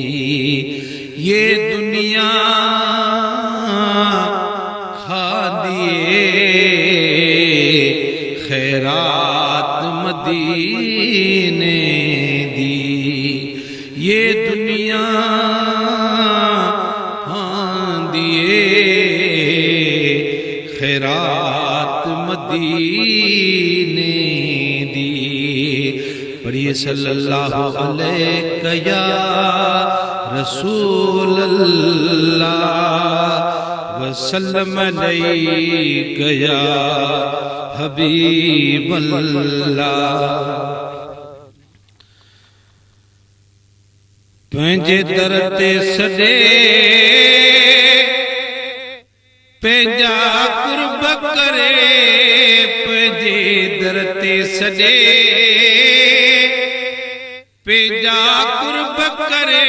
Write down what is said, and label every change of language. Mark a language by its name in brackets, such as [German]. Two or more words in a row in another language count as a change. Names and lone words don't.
[Punjabi] یہ دنیا کھا دیئے خیرات مدینے دی. یہ دنیا کھا دیئے خیرات مدینے دی. [Arabic] पढ़िए صلى الله عليك يا رسول الله وسلم عليك يا حبيب الله. [Sindhi] पंहिंजे दर ते सॾे पंहिंजा कुर्ब करे, पंहिंजे दर ते सॾे पंहिंजा कुर्ब करे।